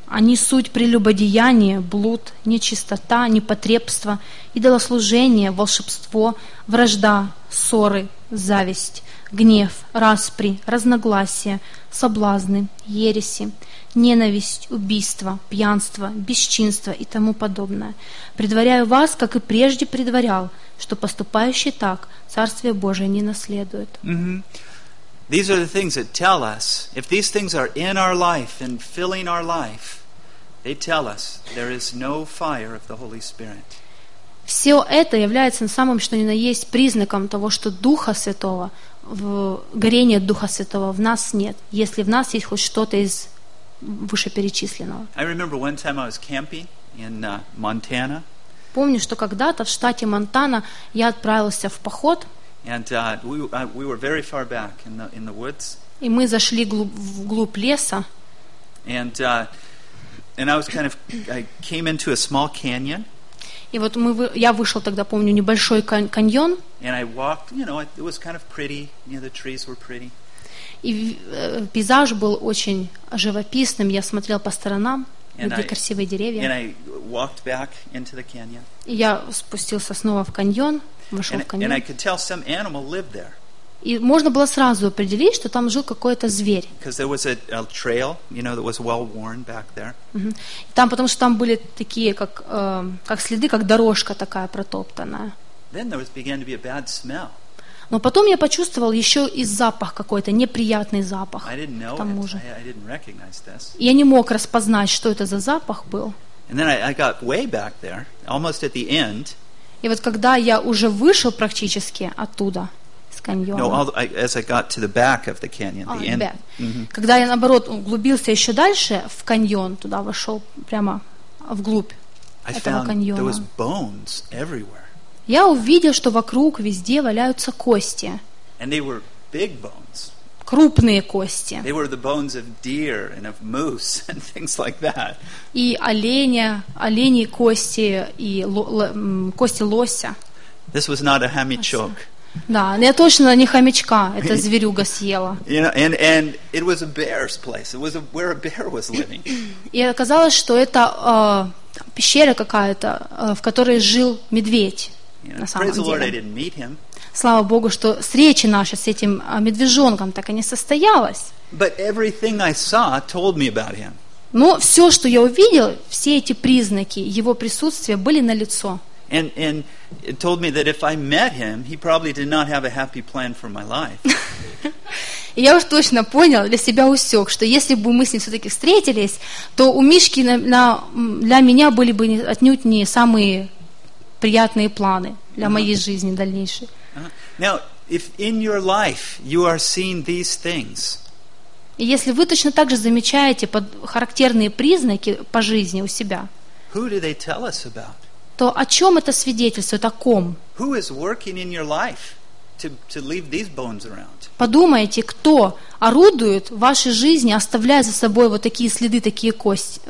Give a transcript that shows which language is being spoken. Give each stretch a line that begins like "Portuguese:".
Russian: Они суть прелюбодеяние, блуд, нечистота, непотребство, идолослужение, волшебство, вражда, ссоры, зависть, гнев, распри, разногласия, соблазны, ереси, ненависть, убийство, пьянство, бесчинство и тому подобное. Предваряю вас, как и прежде предварял, что поступающий так Царствие Божие не наследует. Mm-hmm.
English: These are the things that tell us, if these things are in our life and filling our life, they tell us there is no fire of the Holy Spirit.
Russian: Все это является самым, что ни на есть, признаком того, что Духа Святого, горения Духа Святого в нас нет, если в нас есть хоть что-то из вышеперечисленного.
English: I remember one time I was camping in Montana.
Russian: Помню, что когда-то в штате Монтана я отправился в поход.
English: And we were very far back in the woods.
Russian: И мы зашли вглубь леса.
English: And I was kind of I came into a small canyon.
Russian: И вот я вышел тогда, помню, небольшой каньон.
English: And I walked, you know, it was kind of pretty. You know, the trees were pretty.
Russian: И пейзаж был очень живописным. Я смотрел по сторонам, где красивые деревья.
English: And I walked back into the canyon.
Russian: И я спустился снова в каньон.
English: And I could tell some animal lived there.
Russian: И можно было сразу определить, что там жил какой-то зверь.
English: Because there was a trail, you know, that was well worn back there.
Russian: Там, потому что там были такие, как следы, как дорожка такая протоптанная.
English: Then there began to be a bad smell.
Russian: Но потом я почувствовал еще и запах какой-то, неприятный запах.
English: I didn't know
Russian: к тому же.
English: I didn't recognize this.
Russian: Я не мог распознать, что это за запах был.
English: And then I got way back there, almost at the end.
Russian: И вот когда я уже вышел практически оттуда, с каньона.
English: No, as I got to the back of the canyon, the end. Mm-hmm.
Russian: Когда я, наоборот, углубился еще дальше в каньон, туда вошел прямо вглубь этого каньона.
English: There was bones everywhere.
Russian: Я увидел, что вокруг везде валяются кости.
English: And they were big bones.
Russian: Крупные кости.
English: They were the bones of deer and of moose and things like that.
Russian: И олени кости и кости лося.
English: This was not a
Russian: хомячок. Да, я точно не хомячка, это зверюга съела.
English: You know, and it was a bear's place. It was where a bear was living.
Russian: И оказалось, что это пещера какая-то, в которой жил медведь.
English: Praise the Lord, I didn't meet him.
Russian: Слава Богу, что встреча наша с этим медвежонком так и не состоялась.
English: But everything I saw told me about him.
Russian: Но все, что я увидел, все эти признаки его присутствия были налицо.
English: And it told me that if I met him, he probably did not have a happy plan for my life.
Russian: Я уж точно понял, для себя усек, что если бы мы с ним все-таки встретились, то у Мишки для меня были бы отнюдь не самые приятные планы для моей жизни дальнейшей.
English: Now, if in your life you are seeing these things,
Russian: если вы точно так же замечаете характерные признаки по жизни у себя,
English: who do they tell us about?
Russian: То о чем это свидетельствует, о ком?
English: Who is working in your life to leave these bones around?
Russian: Подумайте, кто орудует в вашей жизни, оставляя за собой вот такие следы, такие кости.